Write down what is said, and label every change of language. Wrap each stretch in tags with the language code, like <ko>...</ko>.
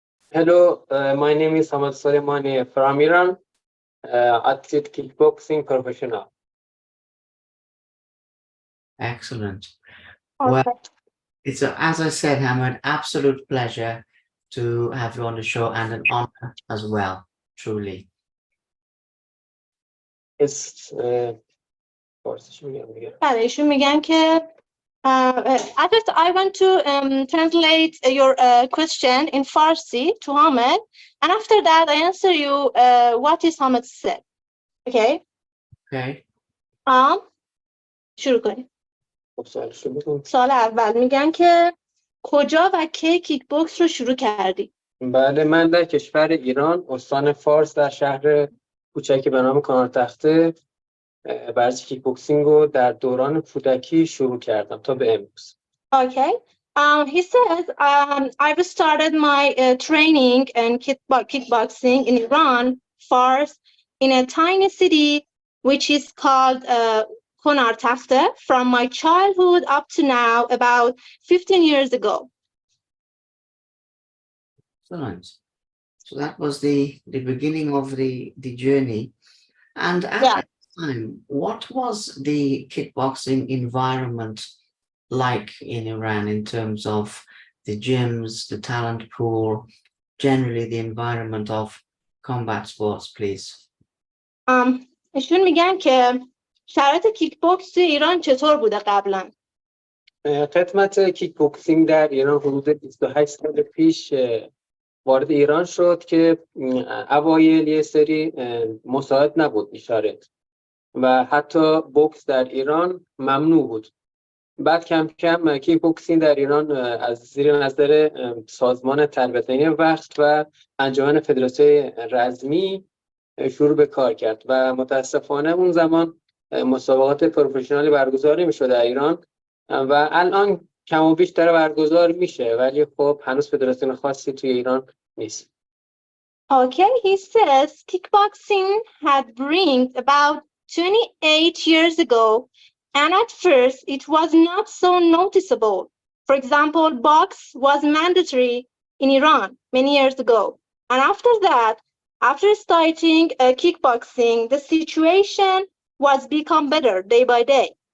<en>Hello, my name is Hamed Soleimani from Iran, athlete kickboxing professional. Excellent. Well, Okay. it's as I said, Hamid, absolute pleasure to have you on the show and an honor as well, truly. It's</en> <fa>فارسیش میگم دیگه. بله ایشون میگن که</fa> <en>at first I want to translate your question in Farsi to Hamed, and after that I answer you what is Hamed said. Okay? Okay.</en> <fa>شروع کنیم. خب سوالش رو بگو. سال اول میگن که کجا و کی کیک بوکس رو شروع کردی؟ بله، من در کشور ایران استان فارس در شهر کوچکی به نام کانارتخته ورزش کیک بوکسینگ رو در دوران کودکی شروع کردم تا به امروز.</fa> <en>Okay. He says, I've started my training in kickboxing in Iran, Fars, in a tiny city which is called Konartafte, from my childhood up to now, about 15 years ago. Excellent. So that was the beginning of the journey. And at Yeah. that time, what was the kickboxing environment like in Iran in terms of the gyms, the talent pool, generally the environment of combat sports, please?</en> <fa>ایشون میگن که شرایط کیک بوکس توی ایران چطور بوده قبلا؟ خدمت کیک بوکسینگ در ایران حدود 28 سال پیش وارد ایران شد که اوایل یه سری مساعد نبود اشارت و حتی بوکس در ایران ممنوع بود. بعد کم کم کیک بوکسینگ در ایران از زیر نظر سازمان تربیت وقت و انجمن فدراسیون رزمی شروع به کار کرد و متاسفانه اون زمان مسابقات پروفشنالی برگزار نمی‌شد در ایران و الان کم و بیش داره برگزار میشه، ولی خب هنوز فدراسیون خاصی توی ایران نیست.</fa> <en>Okay, he says kickboxing had bring about 28 years ago, and at first it was not so noticeable. For example, box was mandatory in Iran many years ago, and after that, after starting kickboxing, the situation was become better day by day.</en>